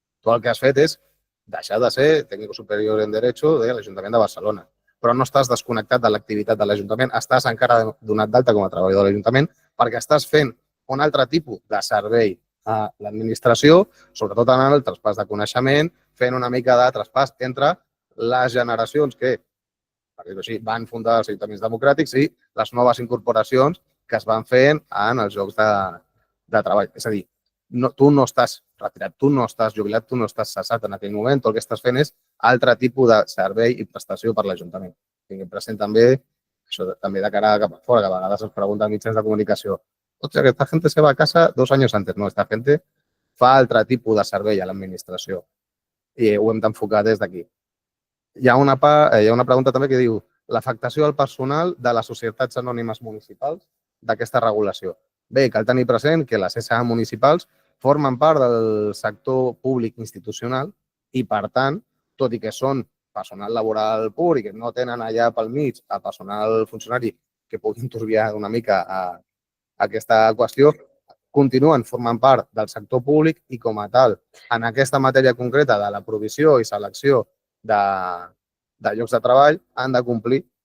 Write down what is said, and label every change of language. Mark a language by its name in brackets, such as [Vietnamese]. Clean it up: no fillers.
[Catalan] Tu el que has fet és deixar de ser tècnic superior en Derecho de l'Ajuntament de Barcelona, però no estàs desconnectat de l'activitat de l'Ajuntament, estàs encara donat d'alta com a treballador de l'Ajuntament perquè estàs fent un altre tipus de servei a l'administració, sobretot en el traspàs de coneixement, fent una mica de traspàs entre les generacions que, per dir-ho així, van fundar els ajuntaments democràtics i les noves incorporacions que es van fent en els llocs de treball. És a dir, tu no estàs retirat, tu no estàs jubilat, tu no estàs cessat en aquell moment, tot el que estàs fent és altre tipus de servei i prestació per l'Ajuntament. Tinguem present també, això també de cara cap a fora, que a vegades ens pregunten mitjans de comunicació. [Spanish] O sigui, esta gente se va a casa 2 años antes. [Catalan] No, [Spanish] esta gente [Catalan] fa altre tipus de servei a l'administració i ho hem d'enfocar des d'aquí. Hi ha una pregunta també que diu l'afectació al personal de les societats anònimes municipals d'aquesta regulació. Bé, cal tenir present que les SA municipals formen part del sector públic institucional i, per tant, tot i que són personal laboral pur i que no tenen allà pel mig el personal funcionari que pugui enturbiar una mica aquesta qüestió, continuen formant part del sector públic i, com a tal, en aquesta matèria concreta de la provisió i selecció de llocs de treball, han de complir